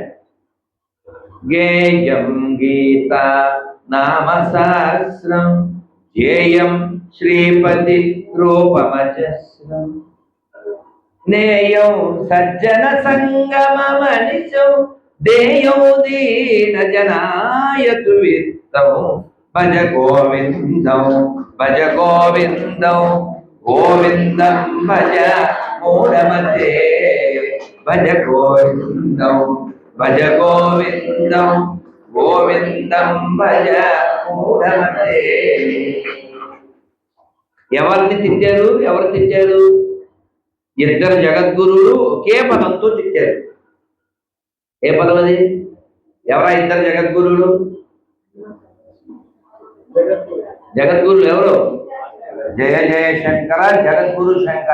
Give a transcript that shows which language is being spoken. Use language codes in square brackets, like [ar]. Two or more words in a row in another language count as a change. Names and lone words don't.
[sa] గేయం గీత నామ సహస్రం ధ్యేయం శ్రీపతి రూపమజస్రం నేయం సజ్జన సంగమమనిశం దేయం దీన జనాయతు విత్తం భజ గోవిందం గోవిందం భజ మూఢమతే భజ గోవిందం భజ భజ మూఢమతే. [te] ఎవరిని తిట్టారు? ఎవరు తిట్టారు? ఇద్దరు జగద్గురువులు ఒకే పదంతో తిట్టారు. ఏ పదం అది? ఎవరా ఇద్దరు జగద్గురువులు? జగద్గురులు ఎవరు? [sa] జయ జయ శంకర, జగద్గురు శంకర.